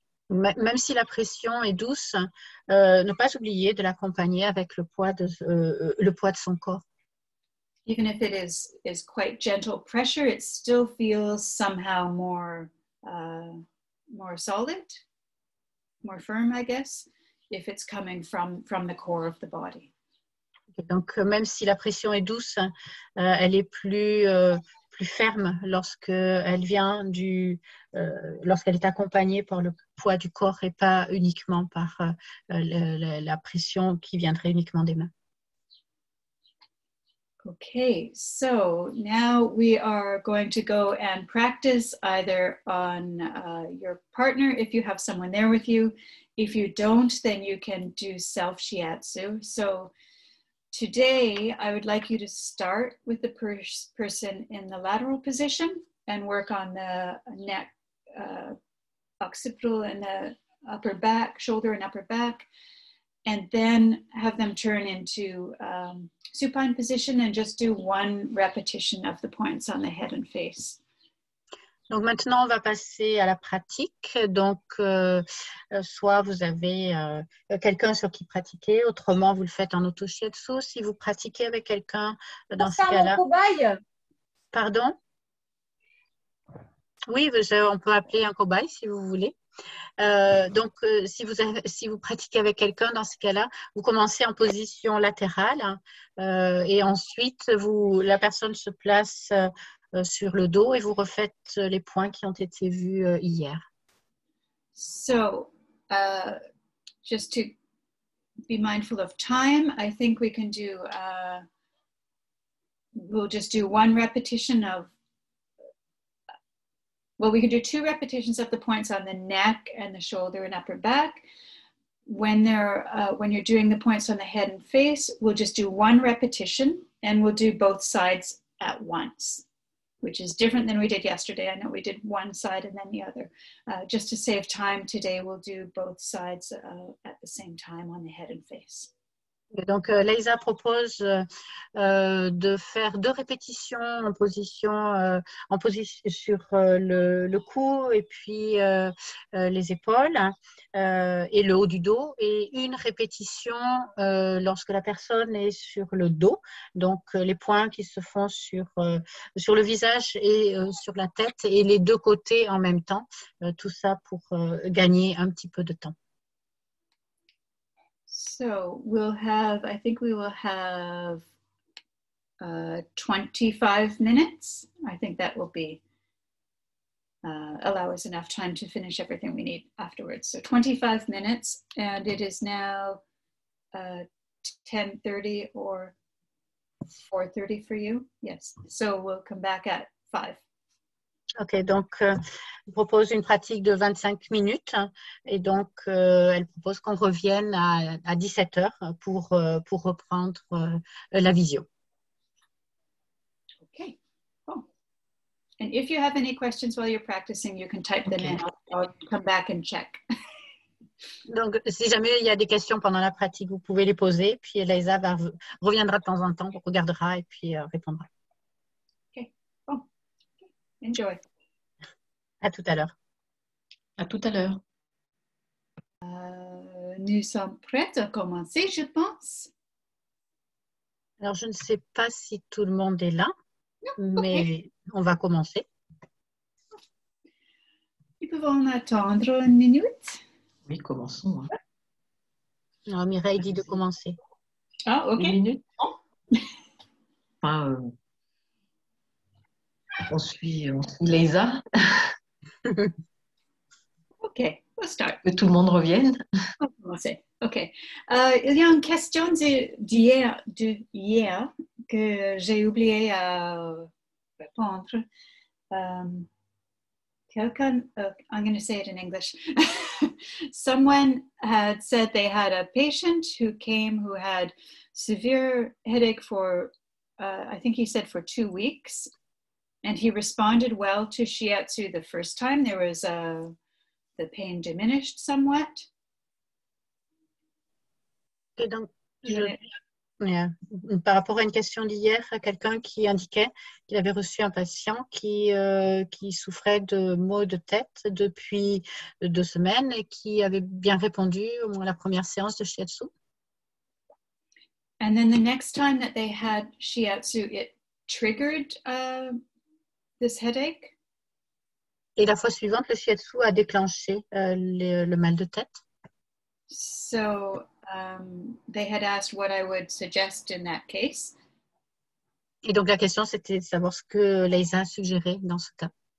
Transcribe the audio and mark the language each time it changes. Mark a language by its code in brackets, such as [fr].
[fr] Même si la pression est douce, ne pas oublier de l'accompagner avec le poids de son corps. [en] Even if it is quite gentle pressure, it still feels somehow more solid, more firm, I guess, if it's coming from the core of the body. [fr] Donc, même si la pression est douce, elle est plus ferme lorsqu'elle vient lorsqu'elle est accompagnée par le poids du corps et pas uniquement par la pression qui viendrait uniquement des mains. [en] Okay, so now we are going to go and practice either on your partner if you have someone there with you. If you don't, then you can do self-shiatsu. So today, I would like you to start with the person in the lateral position and work on the neck, occipital and the upper back, shoulder and upper back, and then have them turn into supine position and just do one repetition of the points on the head and face. [fr] Donc maintenant, on va passer à la pratique. Donc, soit vous avez quelqu'un sur qui pratiquer, autrement vous le faites en auto-shiatsu. Si vous pratiquez avec quelqu'un, dans ce cas-là... cobaye. Pardon? Oui, on peut appeler un cobaye si vous voulez. Donc, si vous pratiquez avec quelqu'un, dans ce cas-là, vous commencez en position latérale et ensuite, la personne se place sur le dos et vous refaites les points qui ont été vus hier. [en] So, just to be mindful of time, I think we can do, we'll just do one repetition of, well, we can do 2 repetitions of the points on the neck and the shoulder and upper back. when you're doing the points on the head and face, we'll just do one repetition and we'll do both sides at once, which is different than we did yesterday. I know we did one side and then the other. Just to save time today, we'll do both sides at the same time on the head and face. [fr] Et donc, Leisa propose de faire 2 répétitions en position sur le cou et puis les épaules et le haut du dos, et une répétition lorsque la personne est sur le dos, donc les points qui se font sur le visage et sur la tête et les 2 côtés en même temps, tout ça pour gagner un petit peu de temps. [en] So I think we will have 25 minutes. I think that will be allow us enough time to finish everything we need afterwards. So 25 minutes, and it is now 10:30 or 4:30 for you. Yes, so we'll come back at 5. [fr] Ok, donc elle propose une pratique de 25 minutes et donc elle propose qu'on revienne à 17 heures pour reprendre la visio. [en] Okay, cool. And if you have any questions while you're practicing, you can type them in. I'll come back and check. [fr] Donc, si jamais il y a des questions pendant la pratique, vous pouvez les poser, puis Leisa reviendra de temps en temps, regardera et puis répondra. [en] Okay, cool. Enjoy. [fr] À tout à l'heure. À tout à l'heure. Nous sommes prêts à commencer, je pense. Alors, je ne sais pas si tout le monde est là, mais on va commencer. Nous pouvons attendre une minute. Oui, commençons. Hein. Alors, Mireille dit de commencer. Ah, ok. Une minute. Enfin, on suit Leisa. [en] Ok, let's start. [fr] Que tout le monde revienne. On va commencer. Ok. Il y a une question d'hier que j'ai oublié à répondre. Quelqu'un, [en] I'm going to say it in English. Someone had said they had a patient who came who had severe headache for, I think he said for 2 weeks. And he responded well to shiatsu the first time. There was the pain diminished somewhat. [fr] Et donc, par rapport à une question d'hier, quelqu'un qui indiquait qu'il avait reçu un patient qui souffrait de maux de tête depuis 2 semaines et qui avait bien répondu au moins à la première séance de shiatsu. [en] And then the next time that they had shiatsu, it triggered this headache. [fr] Et la fois suivante, le shiatsu a déclenché le mal de tête. [en] So they had asked what I would suggest in that case. [fr] Et donc la question, c'était de savoir ce que Leisa a suggéré dans ce cas.